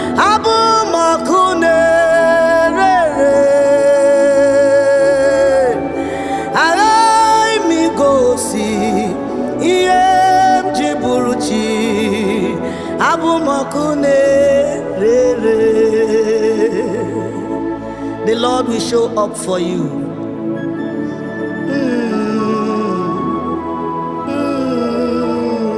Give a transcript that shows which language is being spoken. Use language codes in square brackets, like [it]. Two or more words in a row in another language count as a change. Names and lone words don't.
[ig] Abụ m ọkụ na-ere ere. Aghaghị m igosi ihe m ji bụrụ chi. Abụ m ọkụ na-ere ere. [en] The Lord will show up for you. Mm. Mm.